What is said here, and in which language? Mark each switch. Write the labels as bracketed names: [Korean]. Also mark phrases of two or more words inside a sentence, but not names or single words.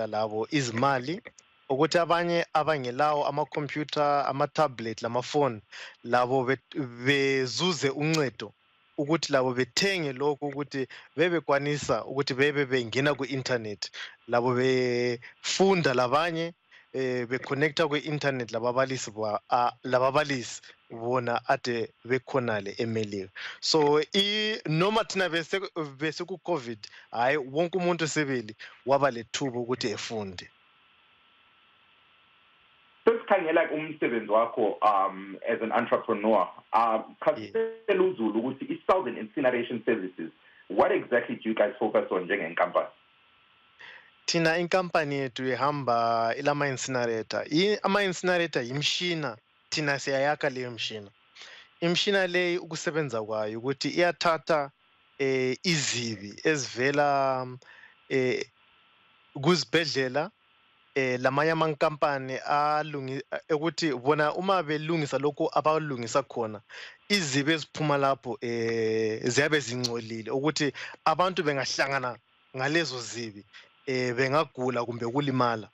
[North Ndebele] labo izimali ukuthi abanye abangelawo ama-computer ama-tablet lama-phone labo bezuze uncedo ukuthi labo bethenge lokho ukuthi bebekwanisa ukuthi bengena ku-internet labo befunda labanye beconnecta kwi-internet lababalisi bona ade bekhonale eMelika. So noma thina bese ku-COVID hayi wonke umuntu sebeli waba lethuba ukuthi efunde. Sesikhangela umsebenzi wakho [English] as an entrepreneur [North Ndebele] khasela uzulu ukuthi i-Southern Incineration Services [English] what exactly do you guys focus on [North Ndebele] njengenkampani? Thina inkampani yethu ihamba ilama-incinerator. Ama-incinerator yimshina thina siyayakha leyo mshina. Imshina leyo ukusebenza kwayo ukuthi iyathatha izibi ezivela kuzibhedlela lamanye amankampani ukuthi bona uma belungisa lokho abalungisa khona izibi eziphuma lapho ziyabe zingcolile ukuthi abantu bengahlangana ngalezo zibi bengagula kumbe kulimala.